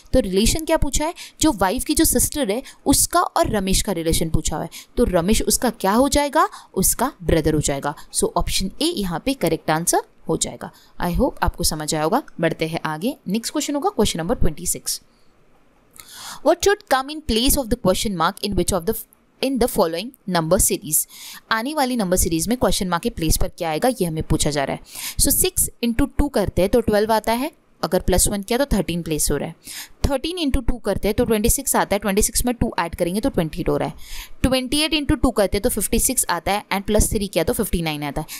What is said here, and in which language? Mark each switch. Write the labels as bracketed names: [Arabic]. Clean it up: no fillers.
[Hindi] तो रिलेशन क्या पूछा है, जो वाइफ की जो सिस्टर है उसका और रमेश का रिलेशन पूछा हुआ है, तो रमेश उसका क्या हो जाएगा, उसका ब्रदर हो जाएगा। सो ऑप्शन ए यहाँ पे करेक्ट आंसर हो जाएगा। [English] I hope [Hindi] आपको समझ आया होगा। बढ़ते हैं आगे। नेक्स्ट क्वेश्चन होगा question number 26। [English] What should come in place of the question mark in which of the in the following number series. [Hindi] आने वाली नंबर सीरीज में क्वेश्चन मार्क के प्लेस पर क्या आएगा ये हमें पूछा जा रहा है। सो 6 × 2 करते हैं तो 12 आता है, अगर +1 किया तो 13 प्लेस हो रहा है। 13 × 2 करते हैं तो 26 आता है, 26 में 2 ऐड करेंगे तो 28 हो रहा है। 28 × 2 करते हैं तो 56 आता है एंड +3 किया तो 59 आता है।